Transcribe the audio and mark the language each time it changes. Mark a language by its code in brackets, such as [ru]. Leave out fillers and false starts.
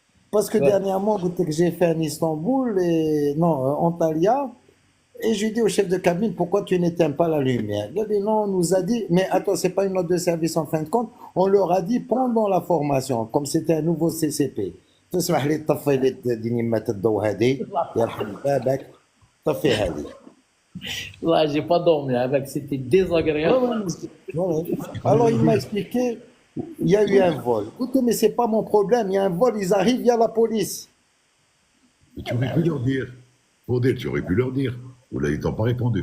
[fr] parce que dernièrement, que j'ai fait en Istanbul, Antalya, et je lui dis au chef de cabine, pourquoi tu n'éteins pas la lumière? Il a dit, non, on nous a dit, mais attends, c'est pas une note de service en fin de compte, on leur a dit pendant la formation, comme c'était un nouveau CCP. [ar] تسمح لي تطفي لي تديني ما الضوء هذه يرحم بابك طفي هذه. [fr] Ouais, j'ai pas dormi avec, c'était désagréable. Ouais. Alors il m'a expliqué, il y a eu un vol. Écoutez, mais c'est pas mon problème, il y a un vol, ils arrivent, il y a la police. Mais tu aurais pu leur dire. Faudé, tu aurais pu leur dire. Ou là, ils t'ont pas répondu.